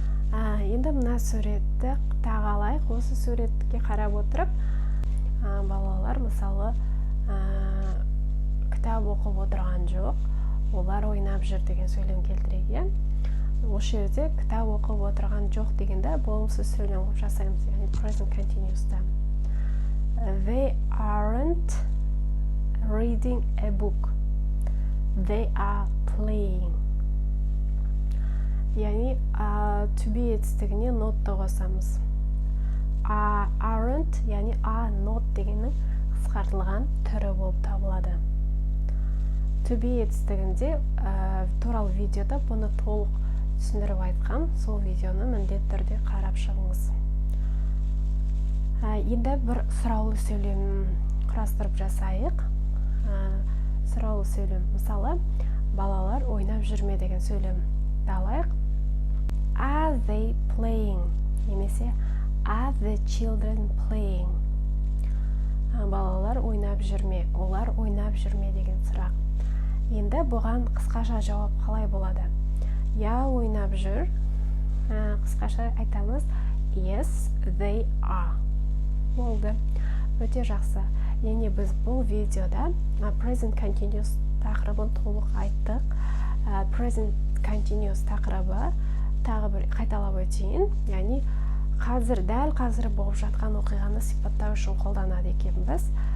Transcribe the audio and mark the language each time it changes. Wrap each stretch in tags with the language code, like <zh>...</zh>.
<kk>Енді мына суретті тағалайық. Осы суретке қарап отырып, балалар мысалы кітап оқып отырған жоқ, олар ойнап жүр деген сөйлем келтірейік. Осы жерде кітап оқып отырған жоқ дегенде болымсыз сөйлем жасаймыз, яғни present continuous'та.</kk> <en>They aren't reading a book. They are playing.</en> <kk>Яғни to be етістігіне not'ты қосамыз. Aren't, яғни not дегеннің қысқартылған түрі болып табылады. To be етістігінде туралы видеода бұны толық түсіндіріп айтқан, сол видеоны міндетті түрде қарап шығыңыз. Енді бір сұраулы сөйлем құрастырып жасайық. Сұраулы сөйлем, мысалы, балалар ойнап жүрме деген сөйлем алайық.</kk> <en>Are they playing?</en> <kk>Немесе</kk> <en>are the children playing?</en> <kk>Балалар ойнап жүрме, олар ойнап жүрме деген сұрақ. Енді бұған қысқаша жауап қалай болады? Я ойнап жүр. Қысқаша айтамыз</kk> <en>yes, they are.</en> <kk>Болды. Өте жақсы. Яғни біз бұл видеода present continuous тақырыбын толық айттық. Present continuous тақырыбы тағы бір қайталап өтейін. Яғни дәл қазір болып жатқан оқиғаны сипаттау үшін қолданады екенбіз.</kk>